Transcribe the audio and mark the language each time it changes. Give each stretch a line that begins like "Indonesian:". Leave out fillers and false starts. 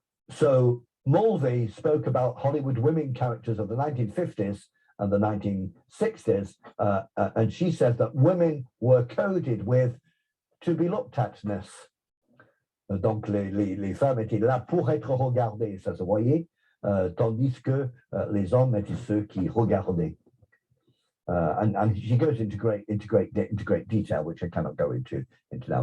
English: So Mulvey spoke about Hollywood women characters of the 1950s and the 1960s, and she said that women were coded with to be looked at-ness.
French: Donc les femmes étaient là pour être regardées, ça se voyait, tandis que les hommes étaient ceux qui regardaient.
English: And she goes into great detail, which I cannot go into now.